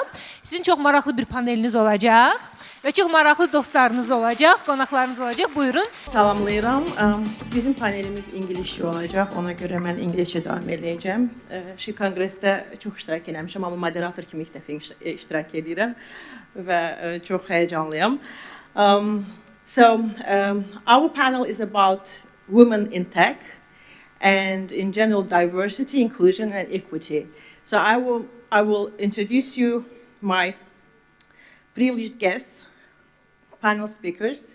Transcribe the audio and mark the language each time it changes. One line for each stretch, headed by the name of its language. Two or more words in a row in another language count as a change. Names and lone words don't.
Azerbaijani: Sizin çox maraqlı bir paneliniz olacaq və çox maraqlı dostlarınız olacaq, qonaqlarınız olacaq. Buyurun. Salamlayıram. Bizim panelimiz İngilizcə olacaq. Ona görə mən İngilizcə davam edəcəm. Şi Konqresdə çox iştirak eləmişəm, amma moderator kimi ilk dəfə iştirak edirəm və çox həyəcanlıyam.
English: Our panel is about women in tech and in general diversity, inclusion and equity. So I will introduce you my privileged guests, panel speakers.